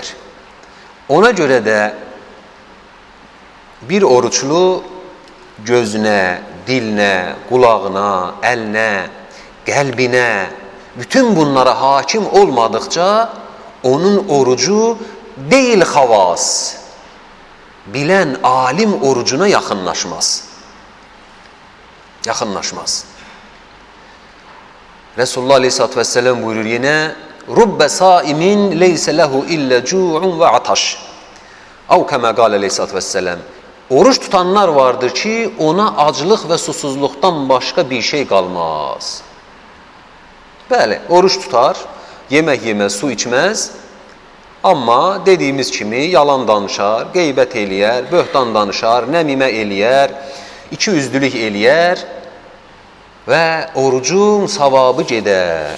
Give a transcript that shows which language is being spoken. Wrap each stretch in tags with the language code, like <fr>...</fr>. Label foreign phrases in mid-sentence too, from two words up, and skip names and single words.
<az>Ona görə də bir oruçlu gözünə, dilinə, qulağına, əlinə, qəlbinə, bütün bunlara hakim olmadıqca onun orucu deyil xavas, bilən alim orucuna yaxınlaşmaz. Yaxınlaşmaz.</az> <ar>رسول الله عليه الصلاة والسلام</ar> <tr>buyurur yine,</tr> <ar>رب صائم ليس له إلا الجوع والعطش. أو كما قال عليه الصلاة والسلام.</ar> <az>Oruç tutanlar vardır ki, ona aclıq və susuzluqdan başqa bir şey qalmaz. Bəli, oruç tutar, yemək yeməz, su içməz. Amma dediyimiz kimi yalan danışar, qeybət eləyər, böhtan danışar, nəmimə eləyər, ikiyüzlülük eləyər və orucun savabı gedər.</az>